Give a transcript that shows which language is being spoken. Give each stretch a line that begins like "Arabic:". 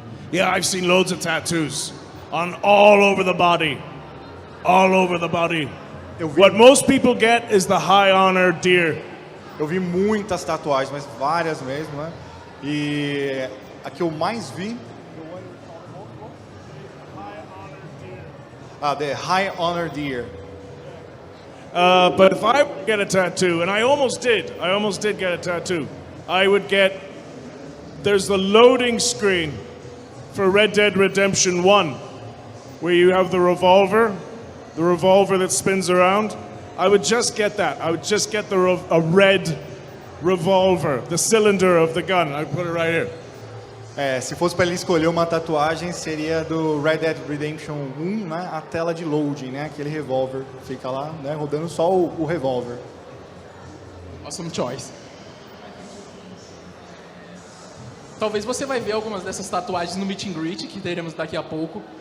English: Yeah, I've seen loads of tattoos on all over the body. All over the body. What most people get is the high honor deer.
Portuguese: Eu vi muitas tatuagens, mas várias mesmo, né? E a que eu mais vi...
English: the High Honor Deer. But if I would get a tattoo, and I almost did get a tattoo, I would get... There's the loading screen for Red Dead Redemption 1, where you have the revolver that spins around. I would just get that. I would just get a red revolver, the cylinder of the gun. I put it right here.
Portuguese: Se fosse para ele escolher uma tatuagem, seria do Red Dead Redemption 1, né? A tela de loading, né? Aquele revólver fica lá, né? Rodando só o revólver.
English: Awesome choice.
Portuguese: Talvez você vai ver algumas dessas tatuagens no Meet and Greet, que teremos daqui a pouco.